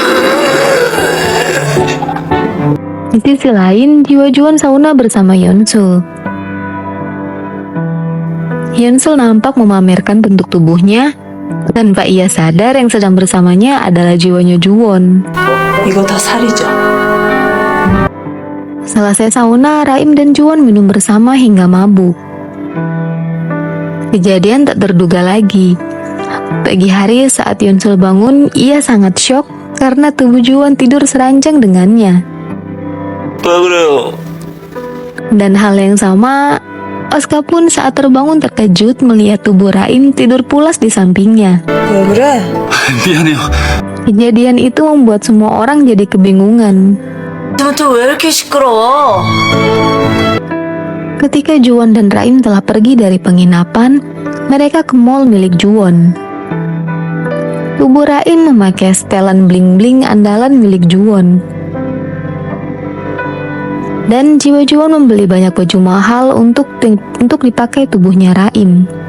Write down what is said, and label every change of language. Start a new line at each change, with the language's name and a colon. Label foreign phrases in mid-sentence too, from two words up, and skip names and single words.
Indonesian: Di sisi lain, jiwa Juwon sauna bersama Yeonsul. Yeonsul nampak memamerkan bentuk tubuhnya. Tanpa ia sadar yang sedang bersamanya adalah jiwanya Juwon.
Korean: 이거 다 살이죠.
Indonesian: Selesai sauna, Raim dan Juwon minum bersama hingga mabuk. Kejadian tak terduga lagi. Pagi hari saat Yeonsul bangun, ia sangat syok karena tubuh Juwon tidur seranjang dengannya. Dan hal yang sama, Oska pun saat terbangun terkejut melihat tubuh Raim tidur pulas di sampingnya.
Korean: 왜 그래? 미안해요.
Indonesian: Kejadian itu membuat semua orang jadi kebingungan.
Korean: 너한테 왜 이렇게 시끄러워?
Indonesian: Ketika Juwon dan Raim telah pergi dari penginapan, mereka ke mall milik Juwon. Tubuh Raim memakai setelan bling-bling andalan milik Juwon. Dan jiwa Juwon membeli banyak baju mahal untuk dipakai tubuhnya Raim.